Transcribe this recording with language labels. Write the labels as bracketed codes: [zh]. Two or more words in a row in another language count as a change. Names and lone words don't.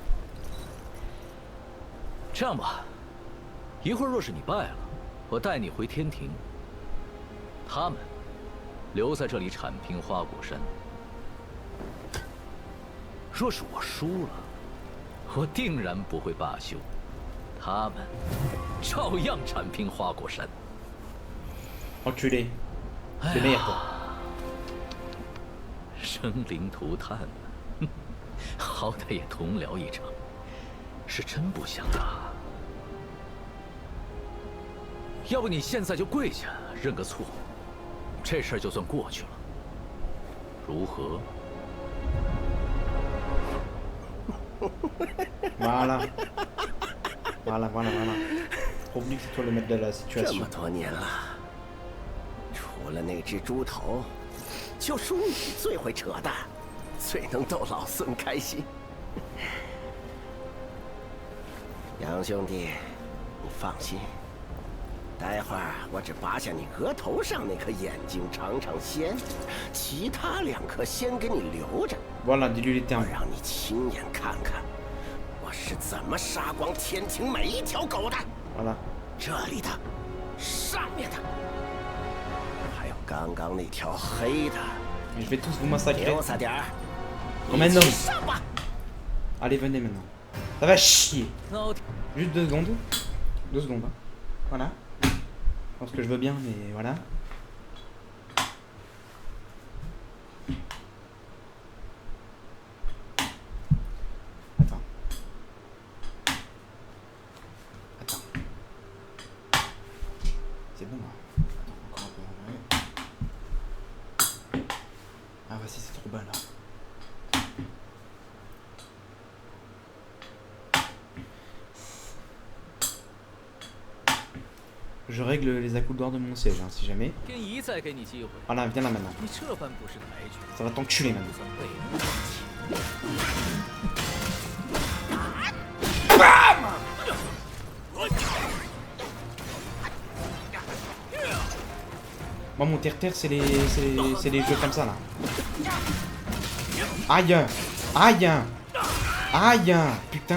[zh] 这样吧，一会儿若是你败了，我带你回天庭。他们留在这里铲平花果山。若是我输了，我定然不会罢休，他们照样铲平花果山。 [fr] Enculé. Le meilleur quoi. [zh] 生灵涂炭，好歹也同僚一场，是真不想啊。要不你现在就跪下认个错，这事儿就算过去了，如何 [fr] ？Voilà. Voilà. Oublie que c'est toi le maître de la [zh] 这 [fr] situation. [zh] 么多年了，除了那只猪头，就属你最会扯淡，最能逗老孙开心。杨兄弟，你放心，待会儿我只拔下你额头上那颗眼睛尝尝鲜，其他2颗先给你留着。 [fr] Voilà, dis-lui les [zh] 我 [fr] termes. [zh] 让你亲眼看看，我是怎么杀光天庭每一条狗的。 [fr] Voilà. [zh] 这里的，上面的，还有刚刚那条黑的， [fr] Je vais tous vous massacrer. [zh] 溜撒点儿。 [fr] Emmène donc. [zh] 上吧。 [fr] Allez, venez maintenant. Ça va chier. [zh] 老 [fr] Juste 2 secondes. 2 secondes. Hein. Voilà. Je pense que je veux bien, mais voilà. Attends. Attends. C'est bon là. Attends, encore un peu. Ouais. Ah, voici, c'est trop bas là. Je règle les accoudoirs de mon siège, hein, si jamais. [zh] 天一再给你机会， [fr] Voilà, viens là maintenant. [zh] 你这般不识抬举， [fr] Ça va t'enculer [zh] 不 [fr] maintenant. [zh] 算背叛自己。 [fr] Moi, mon terre-terre, c'est les jeux comme ça, là. Aïe! Aïe! Aïe! Putain!